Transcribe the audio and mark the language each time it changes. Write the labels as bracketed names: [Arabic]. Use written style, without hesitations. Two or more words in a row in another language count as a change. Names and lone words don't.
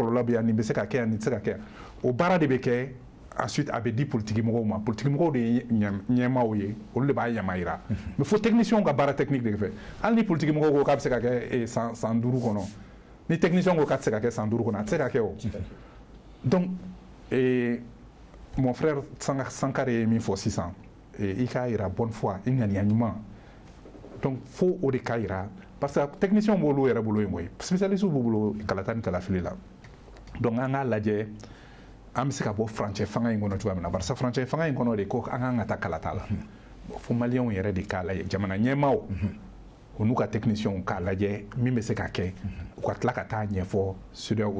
[Bambara] kɔlɔlɔ bɛ yan nin bɛ se ka kɛ yan nin tɛ se ka kɛ o baara de bɛ kɛ ensuite a bɛ di politique mɔgɔw ma politique mɔgɔw de ye ɲɛmaaw ye olu de b'a yama yira mais fo technicien ka baara technique de fɛ hali ni politique mɔgɔw ko k'a bɛ se ka kɛ san 5 kɔnɔ ni technicien ko k'a tɛ se ka kɛ san 5 kɔnɔ a tɛ se ka kɛ o [French] donc mon frère [Bambara] Sankare ye min fɔ sisan i k'a yira [French] bonne foi [Bambara] i ŋaniya ɲuman. [French] Donc faut [Bambara] o de kayira [French] parce que [Bambara] technicien bolo yɛrɛ bolo ye moy spécialiste b'u bolo kalata ni kalafili la donc an ka lajɛ an bɛ se ka bɔ furancɛ fanga in kɔnɔ cogoya min na barisa furancɛ fanga in kɔnɔ de ko an kan ka taa kalata la fo maliyɛnw yɛrɛ de k'a lajɛ jamana ɲɛmaaw o n'u ka technicien k'a lajɛ min bɛ se ka kɛ u ka tila ka taa ɲɛfɔ CEDEAO